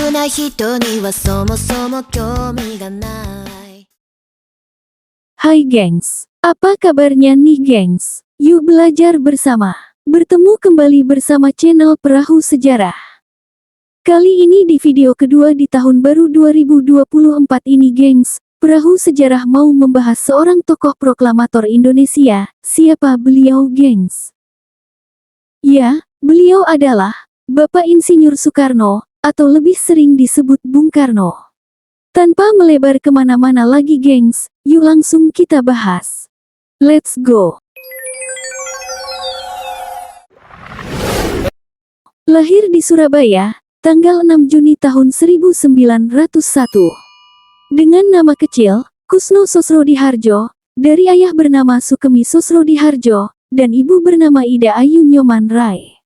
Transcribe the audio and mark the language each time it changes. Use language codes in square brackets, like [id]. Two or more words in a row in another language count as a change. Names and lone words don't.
[ja] 人にはそもそも興味がない。 [id] Hai gengs, apa kabarnya nih gengs? Yuk belajar bersama. Bertemu kembali bersama channel Perahu Sejarah. Kali ini di video kedua di tahun baru 2024 ini gengs, Perahu Sejarah mau membahas seorang tokoh proklamator Indonesia. Siapa beliau gengs? Ya, beliau adalah Bapak Insinyur Soekarno, atau lebih sering disebut Bung Karno. Tanpa melebar kemana-mana lagi gengs, yuk langsung kita bahas. [en] Let's go! [id] Lahir di Surabaya, tanggal 6 Juni tahun 1901. Dengan nama kecil, Kusno Sosrodihardjo, dari ayah bernama Sukemi Sosrodihardjo, dan ibu bernama Ida Ayu Nyoman Rai.